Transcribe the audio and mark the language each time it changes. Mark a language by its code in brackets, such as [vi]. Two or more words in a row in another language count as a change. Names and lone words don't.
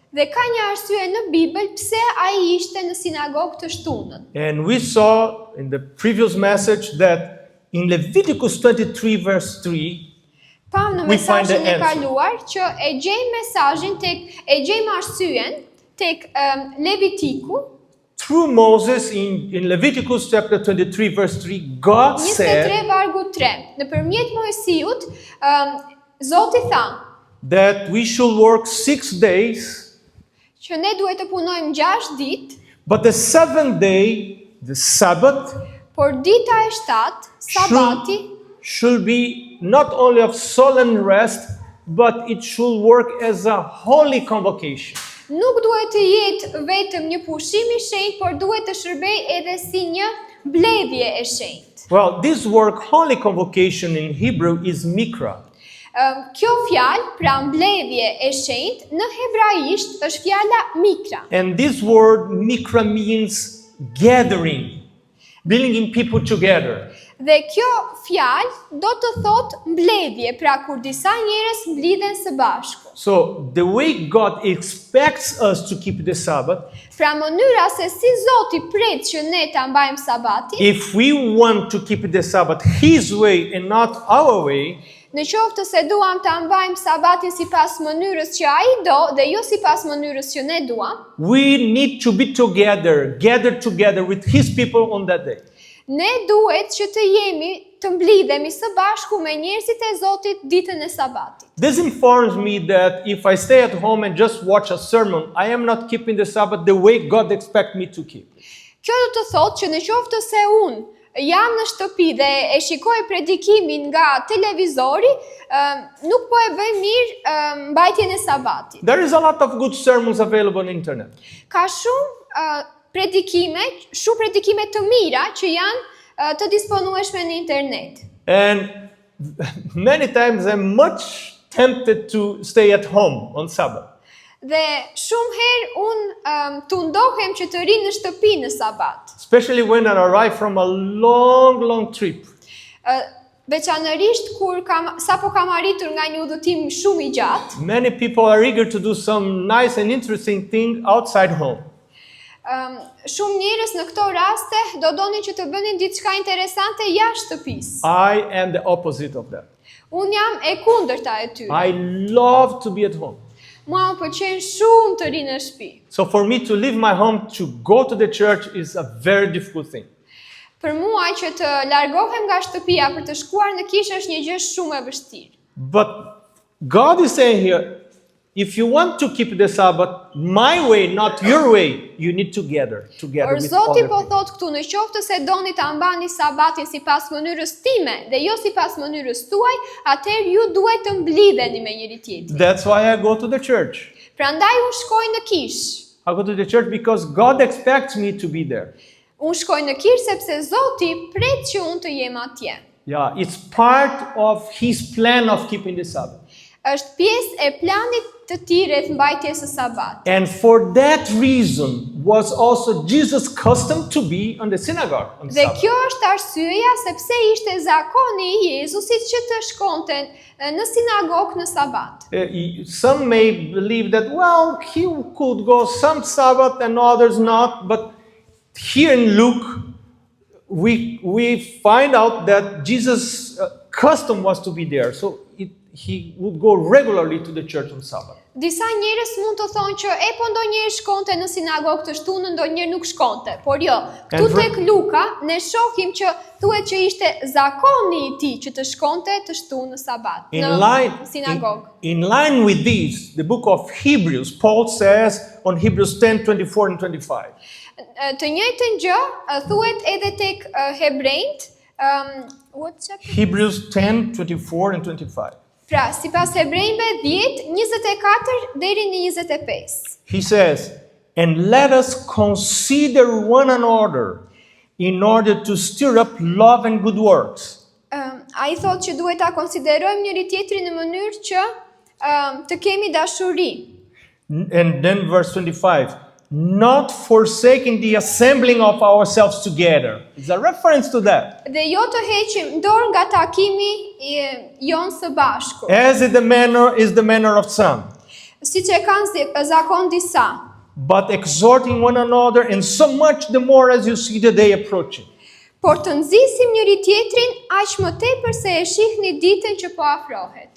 [sq] Dhe ka një arsye në Bibël pse ai ishte në sinagogë të shtunën. [en] And we saw in the previous message that in Leviticus 23 verse 3, [sq] pam në mesazhin e kaluar që e gjejmë arsyen tek Levitiku. [en] Through Moses in Leviticus chapter 23 verse 3, God said [sq] 23 vargu 3, nëpërmjet Mojsiut, Zoti tha [en] that we should work 6 days, [sq] që ne duhet të punojmë 6 ditë, [en] but the 7th day, the Sabbath, [sq] por dita e 7, Sabati, [en] should be not only of solemn rest, but it should work as a holy convocation. [sq] Nuk duhet të jetë vetëm një pushim I shenjtë, por duhet të shërbej edhe si një mbledhje e shenjtë. [en] Well, this word holy convocation in Hebrew is mikra. [sq] Kjo fjalë, pra mbledhje e shenjtë, në hebraisht është fjala mikra. [en] And this word mikra means gathering, bringing people together. [sq] Dhe kjo fjalë do të thotë mbledhje, pra kur disa njerëz mblidhen së bashku. [en] So the way God expects us to keep the Sabbath, [sq] Pra mënyra se si Zoti pret që ne ta mbajmë Sabatin, [en] if we want to keep the Sabbath His way and not our way, [sq] në qoftë se duam ta mbajmë Sabatin sipas mënyrës që ai do dhe jo sipas mënyrës që ne duam, [en] we need to be gathered together with His people on that day. [sq] ne duhet që të jemi të mblidhemi së bashku me njerëzit e Zotit ditën e Sabatit. [en] This informs me that if I stay at home and just watch a sermon, I am not keeping the Sabbath the way God expects me to keep. [sq] Kjo do të thotë që në qoftë se unë jam në shtëpi dhe e shikoj predikimin nga televizori, nuk po e bëj mirë mbajtjen e Sabatit. [en] There is a lot of good sermons available on internet. [sq] Ka shumë predikime të mira që janë të disponueshme në internet. [en] And many times I'm much tempted to stay at home on Sabbath. [sq] Dhe shumë herë unë tundohem që të ri në shtëpi në Sabat. [en] Especially when I arrive from a long trip. [sq] Veçanërisht kur sapo kam arritur nga një udhëtim shumë i gjatë. [en] Many people are eager to do some nice and interesting thing outside home. [sq] Shumë njerëz në këto raste do donin që të bënin diçka interesante jashtë shtëpisë. [en] I am the opposite of that. [sq] Unë jam e kundërta e tyre. [en] I love to be at home. [sq] Mua më pëlqen shumë të ri në shtëpi. [en] So for me to leave my home to go to the church is a very difficult thing. [sq] Për mua që të largohem nga shtëpia për të shkuar në kishë është një gjë shumë e vështirë. [en] But God is saying here, if you want to keep the Sabbath my way, not your way, you need to gather [sq] Por [en] with [sq] Zoti [en] other [sq] po [en] people. [sq] thot këtu, në qoftë se doni ta mbani Sabatin sipas mënyrës time dhe jo sipas mënyrës tuaj, atëherë ju duhet të mblidheni me njëri tjetrin. [en] That's why I go to the church. [sq] Prandaj unë shkoj në kishë. [en] I go to the church because God expects me to be there. [sq] Unë shkoj në kishë sepse Zoti pret që unë të jem atje. [en] Yeah, it's part of His plan of keeping the Sabbath. [sq] Është pjesë e planit të tij rreth mbajtjes së Sabatit. [en] And for that reason was also Jesus' custom to be on the synagogue on [sq] Dhe [en] Sabbath. [sq] kjo është arsyeja sepse ishte zakoni i Jezusit që të shkonte në sinagogë në Sabat. [en] Some may believe that, well, he could go some Sabbath and others not, but here in Luke, we find out that Jesus' custom was to be there. So he would go regularly to the church on Sabbath. [sq] Disa njerëz mund të thonë që po ndonjëherë shkonte në sinagogë të shtunën, ndonjëherë nuk shkonte. Por jo, këtu tek Luka ne shohim që thuhet që ishte zakoni i tij që të shkonte të shtunë në Sabat, në sinagogë. [en] In line with this, the book of Hebrews, Paul says on Hebrews 10:24 and 25. [sq] Të njëjtën gjë thuhet edhe tek Hebrejt, [en] what chapter? Hebrews 10:24 and 25. [sq] Pra, sipas Hebrejve 10:24 deri në 25. [en] He says, "And let us consider one another in order to stir up love and good works." [sq] Ai thotë që duhet ta konsiderojmë njëri tjetrin në mënyrë që të kemi dashuri. [en] And then verse 25, "Not forsaking the assembling of ourselves together." It's a reference to that. [sq] Dhe jo të heqim dorë nga takimi jon së bashku. [en] As is the manner of some, [sq] Siç e kanë zakon disa. [en] but exhorting one another, and so much the more as you see the day approaching. [sq] Por të nxisim njëri tjetrin aq më tepër se e shihni ditën që po afrohet.